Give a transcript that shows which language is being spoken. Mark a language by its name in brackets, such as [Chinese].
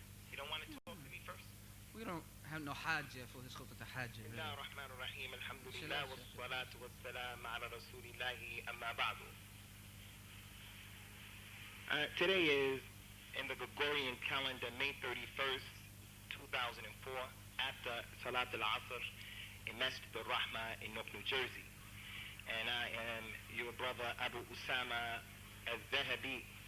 [English] You don't want to talk to me first? We don't have no hajjah for his khutbah hajjah. [Arabic] بسم الله الرحمن الرحيم. الحمد لله والصلاة والسلام على رسول الله أما بعد. [English] Today is in the Gregorian calendar, May 31st, 2004, after Salat al-Asr in Masjid al-Rahma in Newark, New Jersey. And I am your brother Abu Usamah al-Dhahabi.